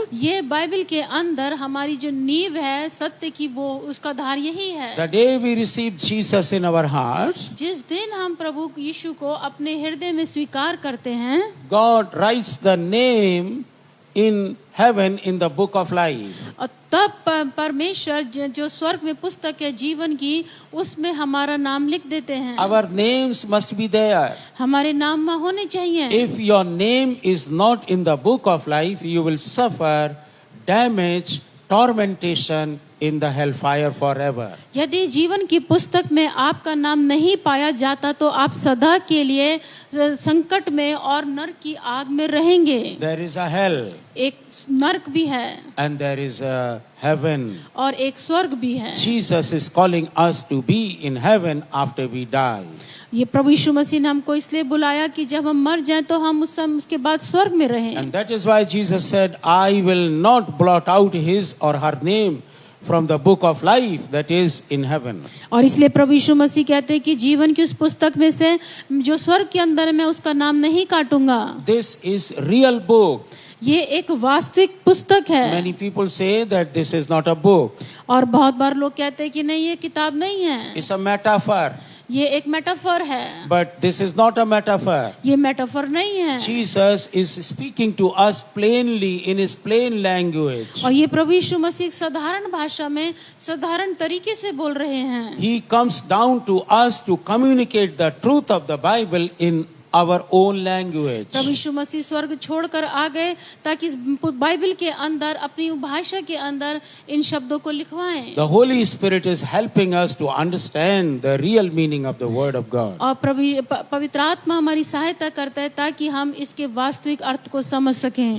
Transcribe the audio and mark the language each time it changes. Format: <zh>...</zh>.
<hi>ये बाइबल के अंदर हमारी जो नींव है सत्य की, वो उसका धार यही है।</hi> <en>The day we receive Jesus in our hearts,</en> <hi>जिस दिन हम प्रभु यीशु को अपने हृदय में स्वीकार करते हैं,</hi> <en>God writes the name in heaven in the book of life.</en> <hi>और तब परमेश्वर जो स्वर्ग में पुस्तक है जीवन की, उसमें हमारा नाम लिख देते हैं।</hi> <en>Our names must be there.</en> <hi>हमारे नाम वहाँ होने चाहिए।</hi> <en>If your name is not in the book of life, you will suffer damage, tormentation in the hellfire forever.</en> <hi>यदि जीवन की पुस्तक में आपका नाम नहीं पाया जाता तो आप सदा के लिए संकट में और नरक की आग में रहेंगे।</hi> <en>There is a hell</en> <hi>एक नरक भी है</hi> <en>and there is a heaven.</en> <hi>और एक स्वर्ग भी है।</hi> <en>Jesus is calling us to be in heaven after we die.</en> <hi>ये प्रभु यीशु मसीह ने हमको इसलिए बुलाया कि जब हम मर जाएं तो हम उसके बाद स्वर्ग में रहें।</hi> <en>And that is why Jesus said, I will not blot out his or her name from the book of life that is in heaven.</en> <hi>और इसलिए प्रभु यीशु मसीह कहते हैं कि जीवन की उस पुस्तक में से जो स्वर्ग के अंदर है मैं उसका नाम नहीं काटूंगा।</hi> <en>This is real book.</en> <hi>ये एक वास्तविक पुस्तक है।</hi> <en>Many people say that this is not a book.</en> <hi>और बहुत बार लोग कहते हैं कि नहीं ये किताब नहीं है,</hi> <en>It's a metaphor.</en> <hi>ये एक मेटाफर है।</hi> <en>But this is not a metaphor.</en> <hi>ये मेटाफर नहीं है।</hi> <en>Jesus is speaking to us plainly in his plain language.</en> <hi>और ये प्रभु यीशु मसीह साधारण भाषा में साधारण तरीके से बोल रहे हैं।</hi> <en>He comes down to us to communicate the truth of the Bible in our own language.</en> <hi>प्रभु यीशु मसीह स्वर्ग छोड़कर आ गए ताकि इस बाइबल के अंदर अपनी भाषा के अंदर इन शब्दों को लिखवाएं।</hi> <en>The Holy Spirit is helping us to understand the real meaning of the Word of God.</en> <hi>और पवित्र आत्मा हमारी सहायता करता है ताकि हम इसके वास्तविक अर्थ को समझ सकें।</hi>